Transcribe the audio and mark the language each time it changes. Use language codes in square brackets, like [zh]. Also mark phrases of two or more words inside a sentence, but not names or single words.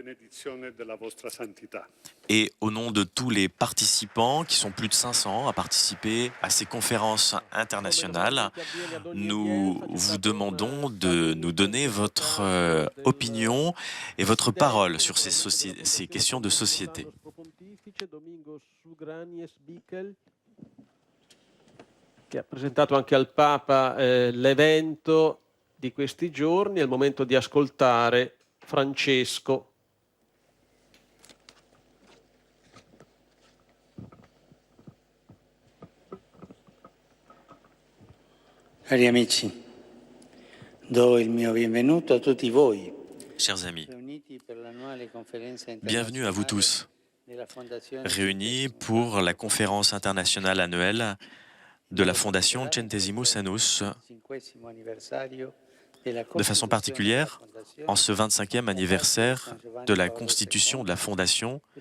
[fr] Et au nom de tous les participants, qui sont plus de 500 à participer à ces conférences internationales, nous vous demandons de nous donner votre opinion et votre parole sur ces questions de société. [it] Che ha presentato anche al Papa l'evento di questi giorni. È il momento di ascoltare Francesco. Cari amici, do il mio benvenuto a tutti voi. [fr] Chers amis, bienvenue à vous tous, réunis pour la conférence internationale annuelle de la Fondation Centesimus Annus, de façon particulière, en ce 25e anniversaire de la constitution de la Fondation,